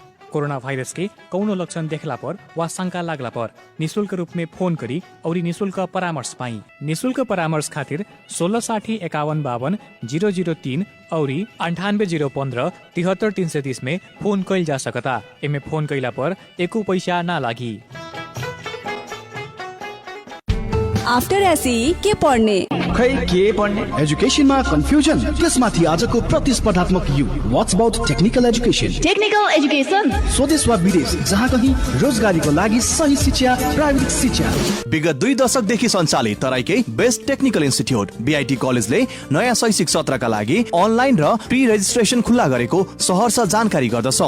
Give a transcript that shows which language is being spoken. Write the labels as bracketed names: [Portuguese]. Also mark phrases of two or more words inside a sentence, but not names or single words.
[Bhojpuri] कोरोना वायरस के कौनो लक्षण देखला पर वा शंका लागला पर निःशुल्क रूप में फोन करी और निःशुल्क परामर्श पाई। निःशुल्क परामर्श खातिर 1660 51 52 003 और 98 015 73 330 में फोन कैल जा सकता। एमे फोन कैला पर एको पैसा ना लागी। [English] after SE [Nepali] के पढ्ने खै के पढ्ने एजुकेसनमा कन्फ्युजन त्यसमाथि आजको प्रतिस्पर्धात्मक युग [English] what's about technical education [Nepali] स्वदेश वा विदेश जहाँ कहीं रोजगारीको लागि सही शिक्षा प्राविधिक शिक्षा विगत 2 दशकदेखि सञ्चालित तराईकै [English] best technical institute [Nepali] बीआईटी कलेजले नयाँ शैक्षिक सत्रका लागि अनलाइन र [English] pre registration [Nepali] खुल्ला गरेको सहर्ष जानकारी गर्दछौ।